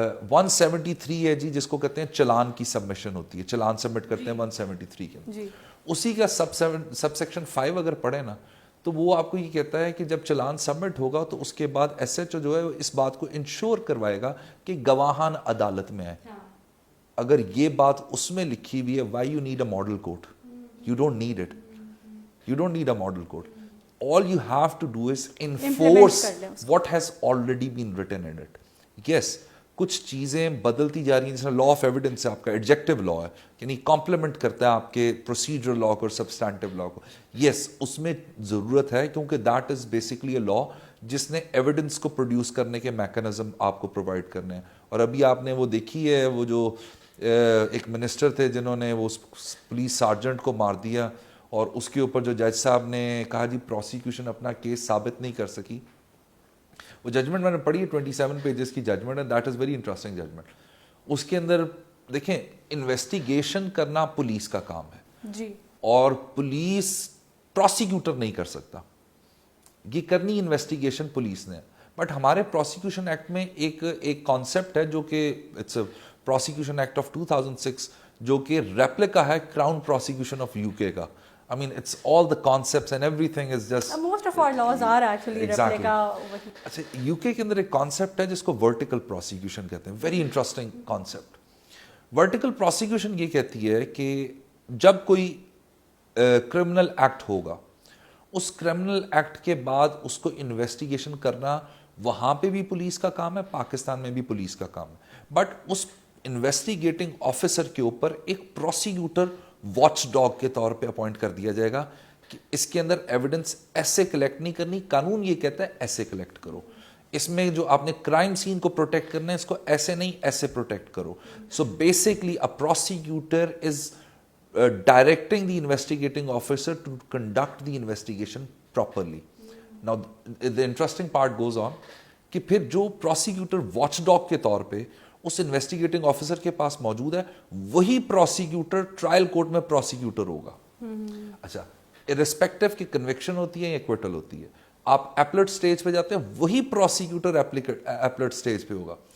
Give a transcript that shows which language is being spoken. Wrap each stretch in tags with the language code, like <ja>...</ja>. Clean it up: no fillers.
<ur>173 ہے جی, جس کو کہتے ہیں چلان کی سبمیشن ہوتی ہے, چلان سبمٹ کرتے ہیں 173 کے, اسی کا سب سیکشن 5 اگر پڑھیں نا تو وہ آپ کو یہ کہتا ہے کہ جب چلان سبمٹ ہوگا تو اس کے بعد SHO جو ہے اس بات کو انشور کروائے گا کہ گواہان عدالت میں ہے. اگر یہ بات اس میں لکھی ہوئی ہے,</ur> <en>Why you need a model code? You don't need it, you don't need a model code. All you have to do is enforce what has already been written in it.</en> <ur>Yes, کچھ چیزیں بدلتی جا رہی ہیں, جیسے law of evidence ہے آپ کا, ایڈجیکٹو لا ہے, یعنی کمپلیمنٹ کرتا ہے آپ کے پروسیجرل لا کو اور سبسٹینٹیو لا کو. یس, اس میں ضرورت ہے کیونکہ</ur> <en>that is basically a law</en> <ur>جس نے ایویڈنس کو پروڈیوس کرنے کے میکانزم آپ کو پرووائڈ کرنے ہیں. اور ابھی آپ نے وہ دیکھی ہے, وہ جو ایک منسٹر تھے جنہوں نے وہ پولیس سارجنٹ کو مار دیا, اور اس کے اوپر جو جج صاحب نے کہا جی پروسیکیوشن اپنا کیس ثابت نہیں کر سکی. وہ ججمنٹ میں نے پڑھی ہے, 27 پیجز کی ججمنٹ ہے,</ur> <en>That is very interesting judgment.</en> <ur>اس کے اندر دیکھیں, انویسٹیگیشن کرنا پولیس کا کام ہے جی, اور پولیس پروسیکیوٹر نہیں کر سکتا, یہ کرنی انویسٹیگیشن پولیس نے. بٹ ہمارے پروسیکیوشن ایکٹ میں ایک کانسیپٹ ہے جو کہ اٹس پروسیکیوشن ایکٹ آف 2006 جو کہ ریپلیکا ہے کراؤن پروسیکیوشن آف یو کے کا.</ur> <en>I mean, it's all the concepts and everything is just... most of our laws are actually replica.</en> <ur>اچھا, UK کے اندر ایک کانسیپٹ ہے جس کو ورٹیکل پروسیکیوشن کہتے ہیں. Very interesting concept. Vertical prosecution یہ کہتی ہے کہ جب کوئی کرمنل ایکٹ ہوگا, اس کرمنل ایکٹ کے بعد اس کو انویسٹیگیشن کرنا وہاں پہ بھی پولیس کا کام ہے, پاکستان میں بھی پولیس کا کام ہے. بٹ اس انویسٹیگیٹنگ آفیسر کے اوپر ایک پروسیکیوٹر واچ ڈاگ کے طور پہ اپوائنٹ کر دیا جائے گا کہ اس کے اندر ایویڈنس ایسے کلیکٹ نہیں کرنی, قانون یہ کہتا ہے ایسے کلیکٹ کرو. اس میں جو آپ نے کرائم سین کو پروٹیکٹ کرنا ہے, اس کو ایسے نہیں ایسے پروٹیکٹ کرو.</ur> <en>So basically a prosecutor is directing the investigating officer to conduct the investigation properly. Now the interesting part goes on</en> <ur>کہ پھر جو پروسیکیوٹر واچ ڈاگ کے طور پہ اس انویسٹیگیٹنگ آفیسر کے پاس موجود ہے, وہی پروسیکیوٹر ٹرائل کورٹ میں پروسیکیوٹر ہوگا. اچھا, ارسپیکٹو کہ کنوکشن ہوتی ہے یا ایکویٹل ہوتی ہے, آپ ایپلٹ سٹیج پہ جاتے ہیں, وہی پروسیکیوٹر ایپلٹ سٹیج پہ ہوگا.</ur>